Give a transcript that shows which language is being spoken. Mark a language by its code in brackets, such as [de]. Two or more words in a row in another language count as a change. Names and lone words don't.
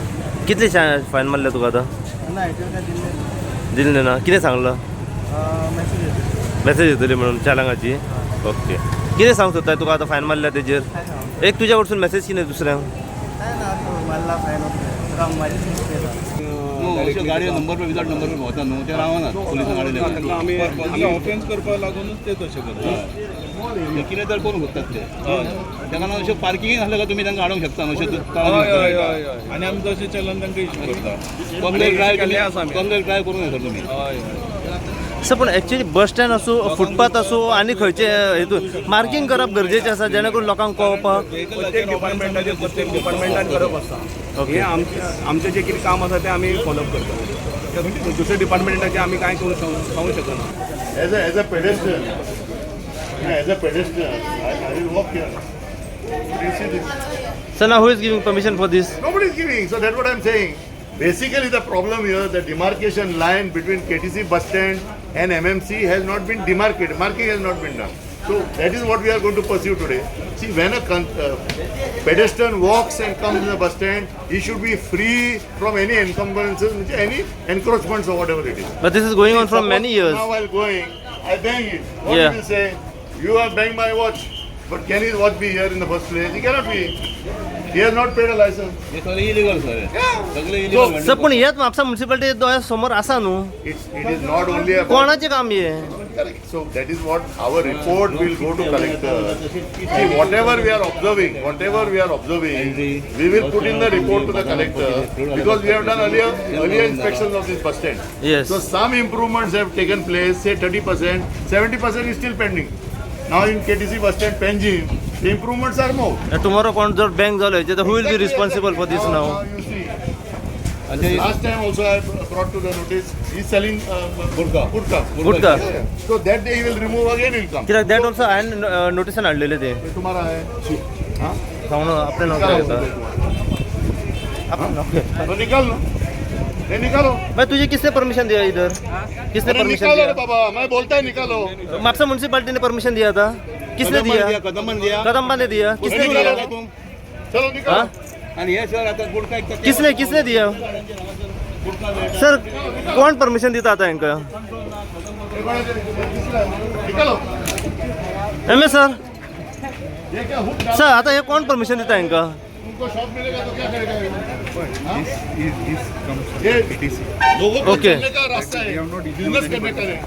[kok] कितले फायन मारल्या तुका आतां दिल्लें ना. कितें सांगलो मॅसेज येतली म्हणून चालांगाची. ओके कितें सांग सोदताय तुका आतां फायन मारल्या तेजेर एक तुज्या कडसून मॅसेज कितें दुसऱ्यांक गाडी [en] number plate without number plate [kok] होता न्हू ते रावनात पुलिसां गाडी आमी ऑफेन्स करपाक लागूनच ते तशें करतात. कितें तर करून बघतात ते तेका लागून अशें पार्किंग आसलें का तुमी तांकां हाडूंक शकता अशें. आनी आमी तशें चलन तांकां इश्यू करता. [en] complain try [kok] करून येता तुमी. सर पण [en] actually bus stand [kok] असो फुटपाथ असो आनी खंयचे हेतून मार्किंग करप गरजेचें आसा जेणे करून लोकांक कळपाक. प्रत्येक डिपार्टमेंटान करप आसता. हे आमचें जें कितें काम आसा तें आमी फॉलो करता. दुसऱ्या डिपार्टमेंटाचें आमी कांय करूंक सांगूंक शकना. [en] As a pedestrian, I will walk here. You see this? sir na who is giving permission for this. Nobody is giving. So that's what I'm saying. Basically, the problem here, the demarcation line between KTC bus stand and MMC has not been demarcated. Marking has not been done. So that is what we are going to pursue today. See, when a pedestrian walks and comes in the bus stand, he should be free from any encumbrances, any encroachments or whatever it is. But this is going on from many years. Now while going, I bang it. What Yeah. he will say? You have banged my watch. But can his watch be here in the first place? He cannot be. He has not paid a license. [kok] हे सगळें इलिगल सर. सगळें [en] So, [kok] इलिगल. सर पण हेच म्हापसा म्युन्सिपालिटी दोळ्या समोर आसा न्हू. [en] it is not only about... [kok] कोणाचें काम हे. [en] Correct. So that is what our report will go to collector. See, whatever we are observing, we will put in the report to the collector because we have done earlier inspections of this bus stand. Yes. So some improvements have taken place, say 30%, 70% is still pending. Now in KTC bus stand Panjim, the improvements are more. टुमॉरो [kok] कोण जर बँक जालो हेचे [en] who will be responsible for this now. Now you see. Last time also I brought to the notice, he is selling गुटका. So that day he will remove again, he will come. [kok] कित्याक [en] that also [kok] हांवें नोटिसान हाडलेले ते [hi] ये तुम्हारा है. हाँ? [kok] सांगून आपले नाव काय येता आपलं नाव. [hi] तो निकाल ना. ये निकालो. भाई तुझे किसने परमिशन दिया इधर किसने अरे परमिशन निकालो रे दिया. बाबा, मैं बोलता है निकालो. म्हापसा म्युन्सिपालिटी ने परमिशन दिया था. किसने दिया. कदमन दिया. कदम्बा ने दिया. किसने निकालो दिया. ना तुम. चलो निकालो. हाँ? [mr] आणि हे सर आता गुटखा एक [hi] किसने दिया. [kok] सर कोण परमिशन दिता आता हांकां. [hi] निकालो. एम ए सर ये क्या हुक डाल. [kok] सर आता हे कोण परमिशन दिता हांकां. [hi] तुमको शॉप मिलेगा तो क्या करेगा ये? हाँ? ये लोगों को [en] Okay. [hi] चलने का रास्ता है, बिजनेस करने का है.